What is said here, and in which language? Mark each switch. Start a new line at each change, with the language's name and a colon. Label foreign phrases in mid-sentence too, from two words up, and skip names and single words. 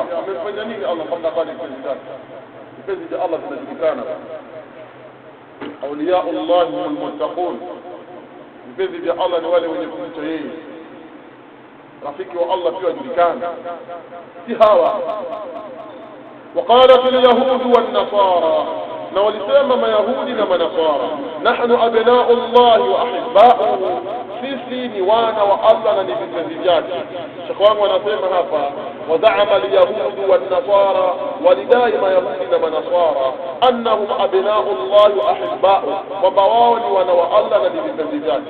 Swahili: Amefanya nini Allah mpaka kwani vipenzi vyake? Vipenzi vya Allah vinajulikana,
Arabic: أولياء الله هم المتقون,
Swahili: vipenzi vya Allah ni wale wenye kumcha yeye. Rafiki wa Allah pia wajulikana, si hawa.
Arabic: وقالت اليهود والنصارى,
Swahili: na walisema Mayahudi na Manasara,
Arabic: نحن أبناء الله وأحباؤه,
Swahili: sisi ni wana wa Allah na ni vipenzi vyake. Sheikh wangu anasema hapa,
Arabic: وزعم اليهود والنصارى,
Swahili: walidai Mayahudi na Manasara
Arabic: أنهم أبناء الله وأحباؤه,
Swahili: kwamba wao ni wana wa Allah na ni vipenzi vyake.